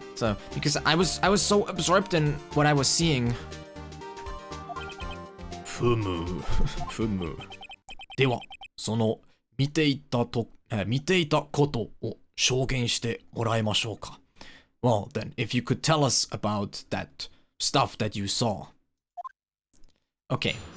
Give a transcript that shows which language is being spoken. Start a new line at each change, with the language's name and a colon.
English: So because I was so absorbed in what I was seeing.
Japanese: ふむふむ。では、その見ていたことを証言してもらいましょうか。
English: Well, then, if you could tell us about that stuff that you saw. Okay.